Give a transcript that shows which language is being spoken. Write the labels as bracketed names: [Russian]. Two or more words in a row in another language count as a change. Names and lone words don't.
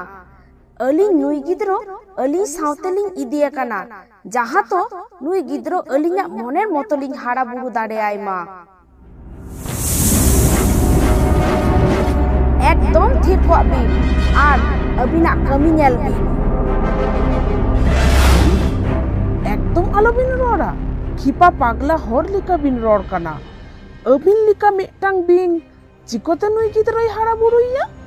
[Santali] ᱟᱹᱞᱤᱧ ᱱᱩᱭ ᱜᱤᱫᱽᱨᱟᱹ ᱟᱹᱞᱤᱧ ᱥᱟᱶᱛᱮᱞᱤᱧ ᱤᱫᱤ ᱟᱠᱟᱱᱟ ᱡᱟᱦᱟᱸ ᱫᱚ ᱱᱩᱭ ᱜᱤᱫᱽᱨᱟᱹ ᱟᱹᱞᱤᱧᱟᱜ ᱢᱚᱱᱮᱨ ᱢᱚᱛᱚ ᱞᱤᱧ ᱦᱟᱨᱟ ᱵᱩᱨᱩ ᱫᱟᱲᱮᱭᱟᱭ ᱢᱟ। একদম ᱛᱷᱤᱨ ᱠᱚᱜ ᱵᱤᱱ আর ᱟᱹᱵᱤᱱᱟᱜ ᱠᱟᱹᱢᱤ ᱧᱮᱞ ᱵᱤᱱ। একদম আলোবিন রড়া খিপা পাগলা হর লেখা বিন রড় কানা ᱟᱹᱵᱤᱱ ᱞᱮᱠᱟ ᱢᱤᱫᱴᱟᱝ ᱵᱤᱧ ᱪᱤᱠᱟᱹᱛᱮ ᱱᱩᱭ ᱜᱤᱫᱽᱨᱟᱹᱭ ᱦᱟᱨᱟ ᱵᱩᱨᱩᱭᱮᱭᱟ?